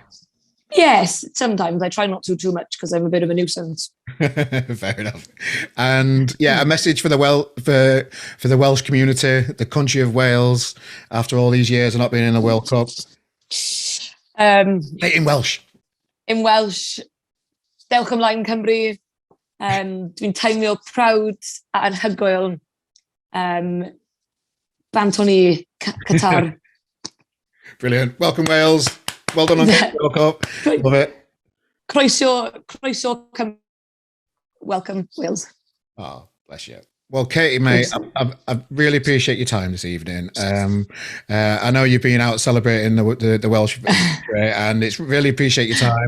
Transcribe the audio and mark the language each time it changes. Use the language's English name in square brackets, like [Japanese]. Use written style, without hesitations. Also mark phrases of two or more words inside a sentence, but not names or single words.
[English] Yes, sometimes. I try not to too much because I'm a bit of a nuisance. Fair enough. And a message for the Welsh community, the country of Wales, after all these years of not being in the World Cup. In Welsh. In Welsh, [Welsh] Dewch ymlaen Cymru. Dwi'n teimlo proud a anhygoel. Bantoni Qatar. [English] Brilliant. Welcome, Wales. Well done on the World Cup. Love it. Croeso. Welcome, Wales. Oh, bless you. Well, Katie, mate, I really appreciate your time this evening. I know you've been out celebrating the Welsh victory, and it's really appreciate your time.